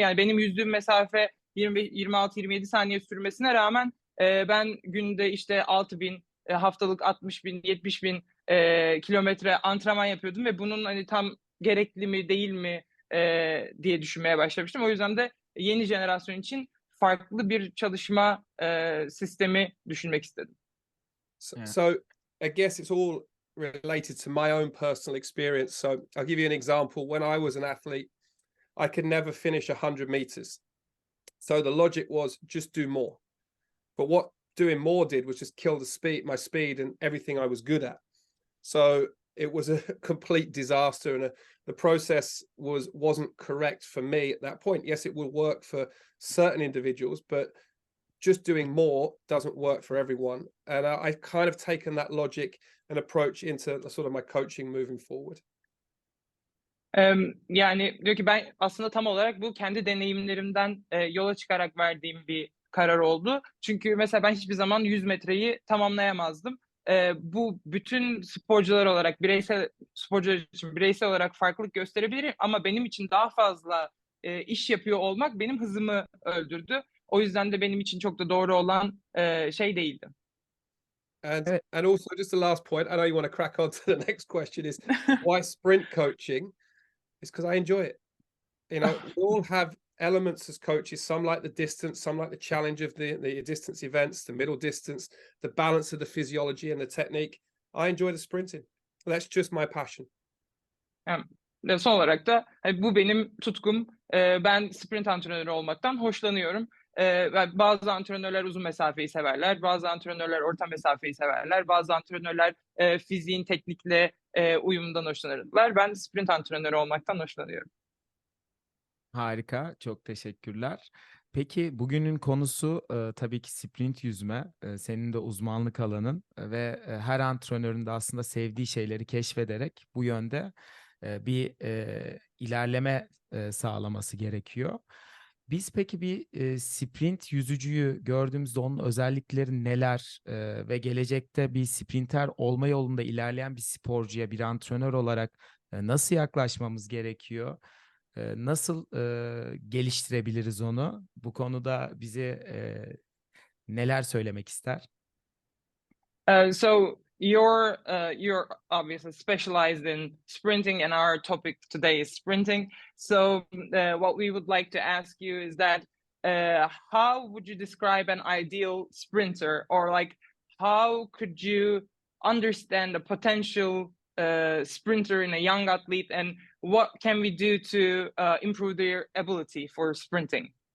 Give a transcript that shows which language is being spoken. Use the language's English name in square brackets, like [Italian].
[Turkish] Yani benim yüzdüğüm mesafe 26-27 saniye sürmesine rağmen ben günde işte 6.000, haftalık 60.000, 70.000 kilometre antrenman yapıyordum ve bunun hani tam gerekli mi değil mi diye düşünmeye başlamıştım. O yüzden de yeni jenerasyon için farklı bir çalışma sistemi düşünmek istedim. [English] Yeah. So I guess it's all related to my own personal experience. So I'll give you an example. When I was an athlete, I could never finish 100 meters. So the logic was just do more. But what doing more did was just kill my speed and everything I was good at. So it was a complete disaster, and the process wasn't correct for me at that point. Yes, it will work for certain individuals, but just doing more doesn't work for everyone. And I've kind of taken that logic and approach into sort of my coaching moving forward. [Turkish] Yani diyor ki ben aslında tam olarak bu kendi deneyimlerimden yola çıkarak verdiğim bir karar oldu. Çünkü mesela ben hiçbir zaman 100 metreyi tamamlayamazdım. Bu bütün sporcular olarak sporcular için bireysel olarak farklılık gösterebilir ama benim için daha fazla iş yapıyor olmak benim hızımı öldürdü. O yüzden de benim için çok da doğru olan şey değildi. [English] And [Turkish] Evet. [English] and also just the last point, I know you want to crack on to the next question, is why sprint coaching? It's because I enjoy it. You know, we all have elements as coaches. Some like the distance, some like the challenge of the distance events, the middle distance, the balance of the physiology and the technique. I enjoy the sprinting. That's just my passion. [Turkish] Ve son olarak da bu benim tutkum. Ben sprint antrenörü olmaktan hoşlanıyorum. Bazı antrenörler uzun mesafeyi severler, bazı antrenörler orta mesafeyi severler, bazı antrenörler fiziğin teknikle uyumundan hoşlanırlar. Ben sprint antrenörü olmaktan hoşlanıyorum. Harika, çok teşekkürler. Peki bugünün konusu tabii ki sprint yüzme. Senin de uzmanlık alanın ve her antrenörün de aslında sevdiği şeyleri keşfederek bu yönde bir ilerleme sağlaması gerekiyor. Biz peki bir sprint yüzücüyü gördüğümüzde onun özellikleri neler ve gelecekte bir sprinter olma yolunda ilerleyen bir sporcuya, bir antrenör olarak nasıl yaklaşmamız gerekiyor? Nasıl geliştirebiliriz onu? Bu konuda bize neler söylemek ister? [English] So you're obviously specialized in sprinting, and our topic today is sprinting. So what we would like to ask you is that how would you describe an ideal sprinter, or like how could you understand a potential sprinter in a young athlete, and what can we do to improve their ability for sprinting?